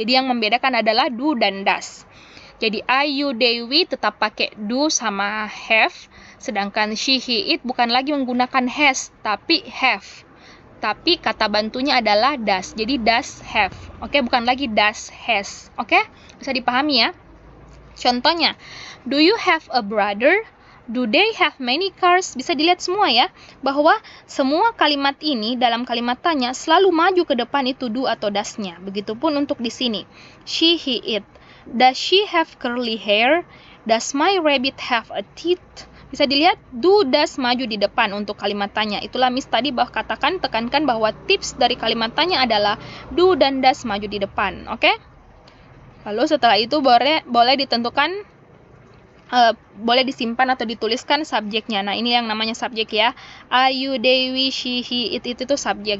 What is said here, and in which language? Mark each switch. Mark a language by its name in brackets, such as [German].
[Indonesian] Jadi yang membedakan adalah do dan does. Jadi I, you, they, we tetap pakai do sama have, sedangkan she, he, it bukan lagi menggunakan has, tapi have. Tapi kata bantunya adalah does. Jadi does have. Oke, bukan lagi does has. Oke? Bisa dipahami ya? [English] Contohnya, do you have a brother? Do they have many cars? [Indonesian] Bisa dilihat semua ya, bahwa semua kalimat ini dalam kalimat tanya selalu maju ke depan itu do atau does-nya. Begitupun untuk di sini. She, he, it. [English] Does she have curly hair? Does my rabbit have a teeth? [Indonesian] Bisa dilihat, do, does maju di depan untuk kalimat tanya. Itulah Miss tadi tekankan bahwa tips dari kalimat tanya adalah do dan does maju di depan. Oke? Lalu setelah itu boleh ditentukan, boleh disimpan atau dituliskan subjeknya. Nah, ini yang namanya subjek ya. I, you, they, we, she, he, it itu subjek.